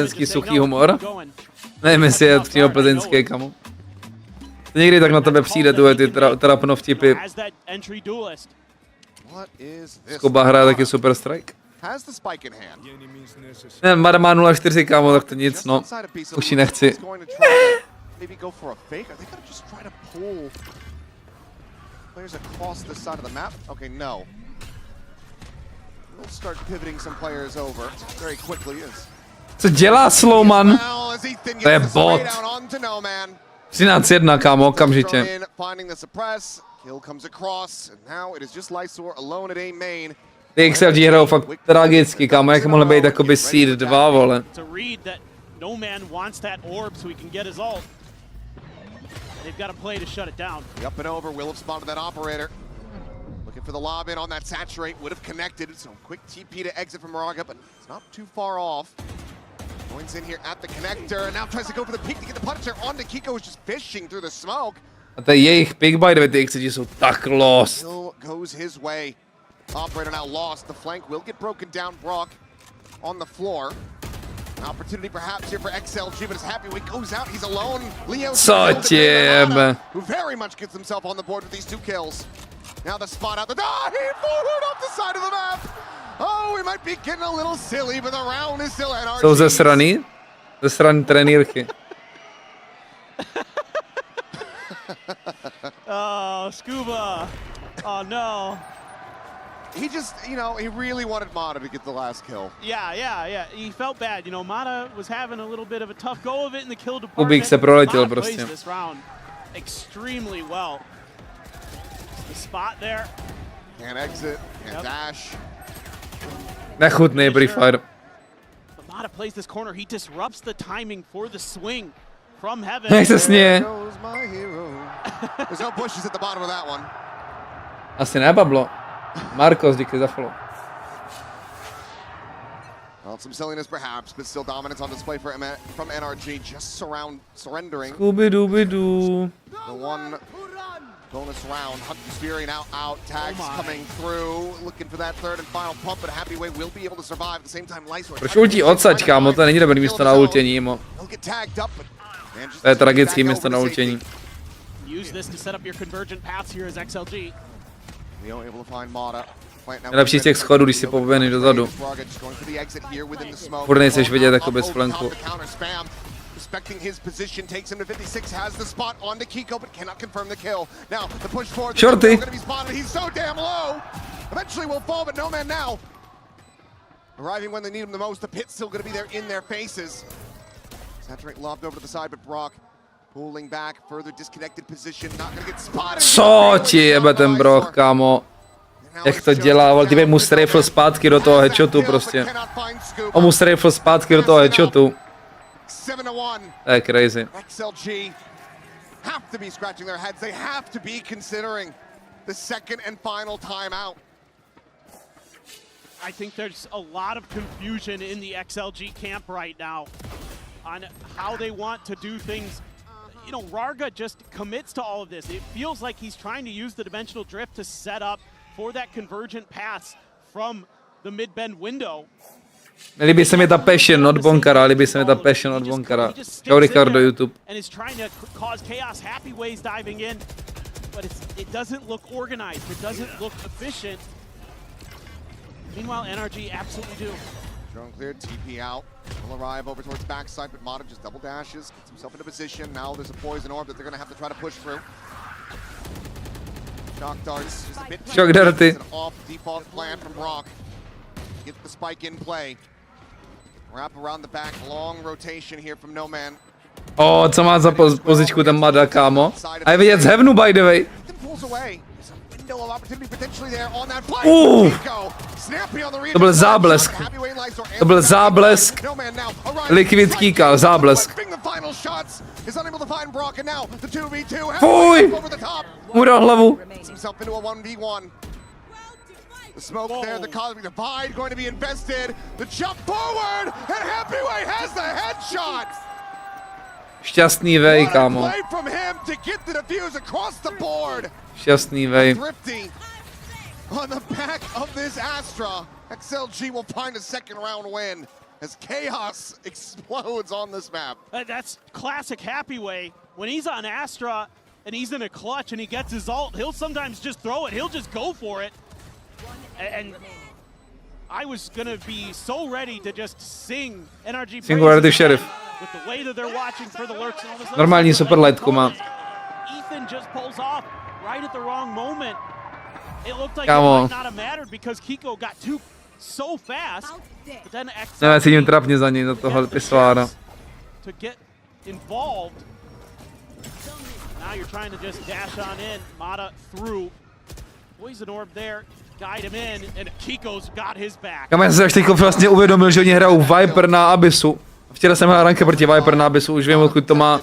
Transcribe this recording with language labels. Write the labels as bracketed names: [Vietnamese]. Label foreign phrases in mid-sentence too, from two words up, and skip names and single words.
[Czech] Plzeňský suchý humor. Nevím, jestli je přímo plzeňský, kamo. To někdy tak na tebe přijde, ty trapno vtipy. Skoba hraje taky Super Strike. Ne, Mada má 0-4, kámo, tak to nic, no. Už ji nechci. [English] We'll start pivoting some players over very quickly. [Czech] Co dělá Slowman? To je bot. 13-1, kámo, okamžitě. Ty XLG hrajou fakt tragicky, kámo, jak mohly být jakoby Seed 2, vole. [English] Looking for the lob in on that saturate, would have connected, so quick TP to exit from Raga, but it's not too far off. Joins in here at the connector, and now tries to go for the peek to get the punisher onto Kicku, who's just fishing through the smoke. [Czech] A to je jejich pick by the ty XLG jsou tak lost. [English] Still goes his way. Operator now lost, the flank will get broken down, Brawk on the floor. An opportunity perhaps here for XLG, but it's happy when he goes out, he's alone. Leo who very much gets himself on the board with these 2 kills. Now the spot out the he forward off the side of the map. Oh, we might be getting a little silly, but the round is still NRG. [Czech] Jsou ze strany trenýrky. [English] Oh, Scuba. Oh no. He just, he really wanted Mada to get the last kill. Yeah. He felt bad. Mada was having a little bit of a tough go of it in the kill department. [Czech] Kubík se proletěl Mada prostě. [English] plays this round extremely well. The spot there. Can't exit, can't dash. [Czech] Nechutný Free Fire. [English] But Mada plays this corner. He disrupts the timing for the swing from heaven. [Czech] Jak se sněje. [English] There's no pushes at the bottom of that one. [Czech] Asi ne, Pablo. Marcos, díky za follow. [English] Well, some silliness perhaps, but still dominance on display from NRG, just surrendering. Scooby-Dooby-Doo. The one bonus round, Hunt the Fury now out, tags coming through, looking for that third and final pump, but Happyway will be able to survive at the same time. [Czech] Proč ultí odsaď, kámo, to není dobrý místo na ultění, mo. To je tragický místo na ultění. [English] Use this to set up your convergent paths here as XLG. [Czech] Nejlepší z těch schodů, když si pobehneš dozadu. Furt nejseš vidět jako bez flanku. [English] Respecting his position, takes him to 56, has the spot onto Kiko, but cannot confirm the kill. Now, the push forward, Shorty. going to be spotted, he's so damn low! Eventually will fall, but no man now. Arriving when they need him the most, the pit's still going to be there in their faces. Saturate lobbed over to the side, but Brawk pulling back, further disconnected position, not going to get spotted. [Czech] Co ti jebe ten Brawk, kámo? Jak to dělával, ty mu strafl zpátky do toho headshotu prostě. On mu strafl zpátky do toho headshotu. 7-1. To je crazy. [English] XLG have to be scratching their heads. They have to be considering the second and final timeout. I think there's a lot of confusion in the XLG camp right now on how they want to do things. You know, Rarga just commits to all of this. It feels like he's trying to use the dimensional drift to set up for that convergent pass from the mid-bend window. [Czech] Líbí se mi ta passion od Bonkara, líbí se mi ta passion od Bonkara. Čau Ricardo, YouTube. [English] And is trying to cause chaos, happy ways diving in, but it doesn't look organized, it doesn't look efficient. Meanwhile, NRG absolutely do. Drone cleared, TP out. Will arrive over towards backside, but Mata just double dashes, gets himself into position. Now there's a poison orb that they're going to have to try to push through. Shock darts, just a bit [Czech] Shock darty. [English] an off default plan from brawk. Get the spike in play. Wrap around the back, long rotation here from No Man. [Czech] O, co má za pozičku ten Mada, kámo? A je vidět z Heavenu, [English] by the way. [Czech] To byl záblesk. To byl záblesk. Liquid kýkal, záblesk. Fuj! Mu dal hlavu. [English] The smoke there, the cosmic divide going to be invested. The jump forward, and Happyway has the headshot. [Czech] Šťastný vej, kámo. [English] Play from him to get the defuse across the board. [Czech] Šťastný vej. [English] Thrifty on the back of this Astra. XLG will find a second round win as chaos explodes on this map. That's classic Happyway. When he's on Astra and he's in a clutch and he gets his ult, he'll sometimes just throw it. He'll just go for it. And I was gonna be so ready to just sing NRG Singularity Sheriff. with the way that they're watching for the lurks and all this. [Czech] Normální super lightku má. [English] Ethan just pulls off right at the wrong moment. It looked like [Czech] Kámo. [English] it might not have mattered because Kicku got so fast. But then [Czech] Ne, cítím trapně za něj, za toho pisoára. [English] to get involved. Now you're trying to just dash on in. Mata through. Poison orb there. Guide him in, and Kiko's got his back. [Czech] Já jsem se až teď vlastně uvědomil, že oni hrajou Viper na Abyssu. Včera jsem hrál ranky proti Viper na Abyssu, už vím, odkud to má.